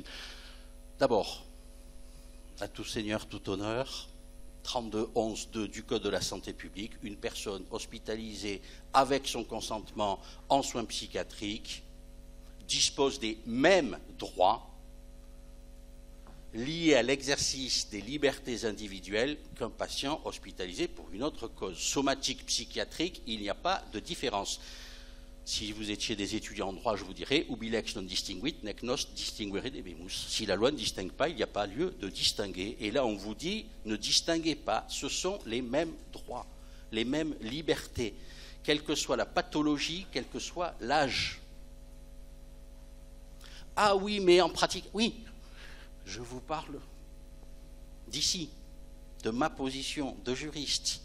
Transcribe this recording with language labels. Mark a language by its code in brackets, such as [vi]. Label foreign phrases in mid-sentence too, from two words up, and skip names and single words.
[fr] D'abord, à tout seigneur, tout honneur, 32.11.2 du Code de la santé publique, une personne hospitalisée avec son consentement en soins psychiatriques dispose des mêmes droits liés à l'exercice des libertés individuelles qu'un patient hospitalisé pour une autre cause. Somatique, psychiatrique, il n'y a pas de différence. Si vous étiez des étudiants en droit, je vous dirais « [la] ubi lex non distinguit, nec nos distinguere debemus ». [fr] Si la loi ne distingue pas, il n'y a pas lieu de distinguer. Et là, on vous dit « ne distinguez pas, ce sont les mêmes droits, les mêmes libertés, quelle que soit la pathologie, quel que soit l'âge ». Ah oui, mais en pratique, oui, je vous parle d'ici, de ma position de juriste.